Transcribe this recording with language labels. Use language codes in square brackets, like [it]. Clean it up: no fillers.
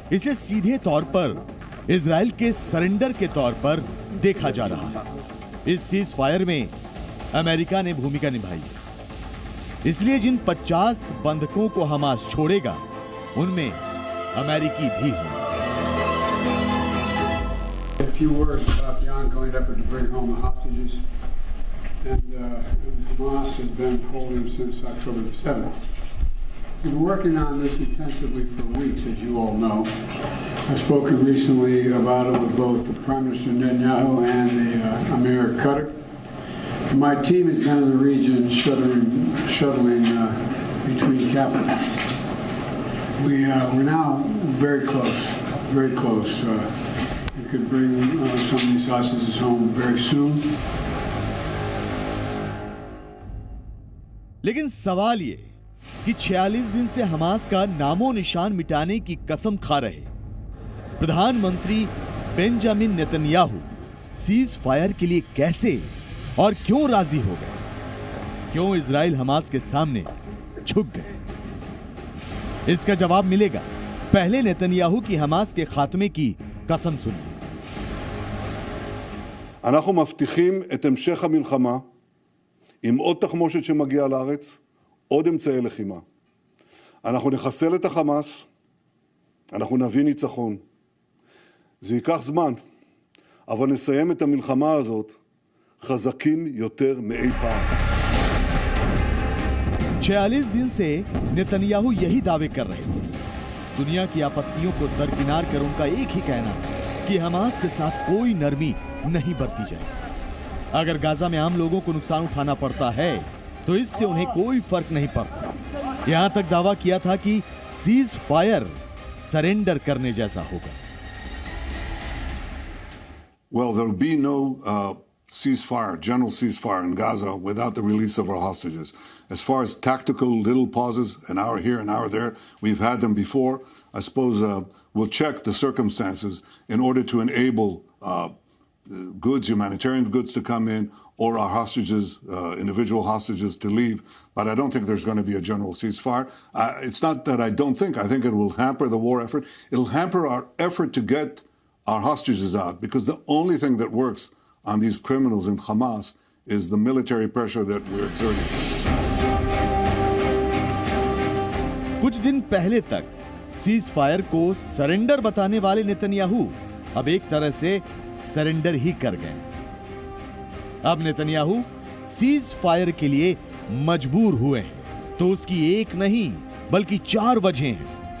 [hi] इसे सीधे तौर पर इजरायल के सरेंडर के तौर पर देखा जा रहा है। इस सीज फायर में अमेरिका ने भूमिका निभाई, इसलिए जिन 50 बंधकों को हमास छोड़ेगा उनमें अमेरिकी भी होंगे। [en] A few words about the ongoing effort to bring home the hostages, and Hamas has been holding since October the 7th. We've been working on this intensively for weeks, as you all know. I've spoken recently about it with both the Prime Minister Netanyahu and the Amir Qatar. My team has been in the region shuttling between capitals. We're now very close, very close. We could bring some of these hostages home very soon. [hi] लेकिन सवाल ये कि 46 दिन से Hamas का नामो निशान मिटाने की कसम खा रहे प्रधानमंत्री बेंजामिन नेतन्याहू सीज फायर के लिए कैसे और क्यों राजी हो गए? क्यों इजराइल हमास के सामने झुक गए? इसका जवाब मिलेगा। पहले नेतन्याहू की हमास के खात्मे की कसम सुनिए। [he] אנחנו מבטיחים את המשך המלחמה עם עוד תחמושת שמגיעה לארץ, עוד אמצעי לחימה. אנחנו נחסל את החמאס, אנחנו נביא ניצחון. זה ייקח זמן, אבל נסיים את המלחמה הזאת חזקים יותר מאי פעם. [hi] 46 दिन से नेतन्याहू यही दावे कर रहे थे। दुनिया की आपत्तियों को दरकिनार कर उनका एक ही कहना कि हमास के साथ कोई नरमी नहीं बरती जाए। अगर गाजा में आम लोगों को नुकसान उठाना पड़ता है तो इससे उन्हें कोई फर्क नहीं पड़ता। यहां तक दावा किया था कि सीज फायर सरेंडर करने जैसा होगा। [en] Well, there will be no ceasefire, general ceasefire in Gaza without the release of our hostages. As far as tactical little pauses, an hour here, an hour there, we've had them before. I suppose we'll check the circumstances in order to enable goods, humanitarian goods to come in, or our hostages, individual hostages to leave. But I don't think there's going to be a general ceasefire. It's not that I don't think. I think it will hamper the war effort. It'll hamper our effort to get our hostages out, because the only thing that works on these criminals in Hamas is the military pressure that we're exerting. [hi] कुछ दिन पहले तक cease fire को surrender बताने वाले Netanyahu अब एक तरह से सरेंडर ही कर गए। अब नेतन्याहू सीज फायर के लिए मजबूर हुए हैं, तो उसकी एक नहीं बल्कि 4 वजहें हैं।